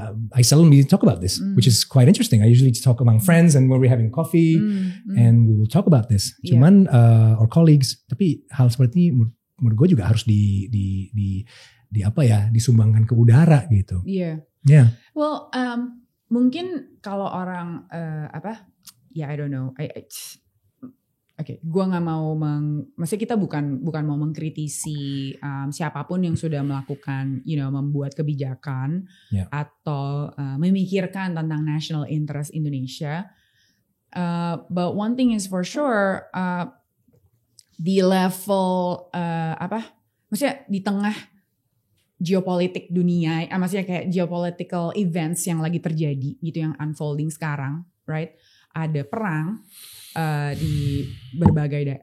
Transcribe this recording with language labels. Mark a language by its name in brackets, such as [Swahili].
[English] I seldomly talk about this, which is quite interesting. I usually talk among friends and when we're having coffee, and we will talk about this. [Indonesian] Cuman [English] our colleagues, [Indonesian] tapi hal seperti ini menurut gue juga harus disumbangkan ke udara gitu. [English] Well, [Indonesian] mungkin kalau orang [English] I don't know. [Indonesian] Gue nggak mau maksudnya kita bukan mau mengkritisi siapapun yang sudah melakukan, membuat kebijakan atau memikirkan tentang national interest Indonesia. [English] But one thing is for sure, [Indonesian] di level maksudnya di tengah geopolitik dunia, maksudnya kayak geopolitical events yang lagi terjadi gitu, yang unfolding sekarang, [English] right? [Indonesian] Ada perang di berbagai